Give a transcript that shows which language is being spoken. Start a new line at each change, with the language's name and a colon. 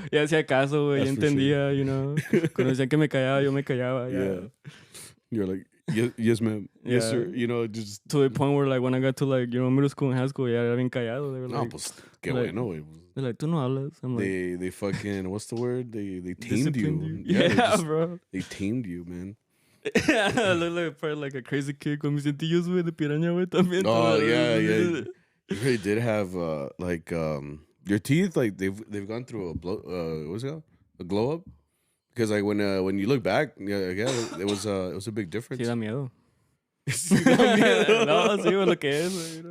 Spanish: Ya hacía caso, güey. Ya entendía,
English: sure. You know.
Spanish: Cuando decían que me callaba, yo me callaba.
English: Yeah. You're like, yes, ma'am. Yeah. Yes, sir. You know, just to the point where like when I got to like, you know, middle school and high school,
Spanish: ya era bien callado.
English: They were like,
Spanish: no, pues, qué bueno, güey.
English: They're like,
Spanish: tú no hablas.
English: I'm like, they fucking, what's the word? They tamed you. Yeah, bro. They tamed you, man. I look like probably like a crazy kid
Spanish: con mis cintillos, güey, de piraña, güey, también.
English: Oh, yeah. You really did have, like, your teeth, like, they've gone through what's it called? A glow up? Because, like, when you look back, it was a big difference.
Spanish: Sí, da miedo. miedo. No, sí, lo que es, you know?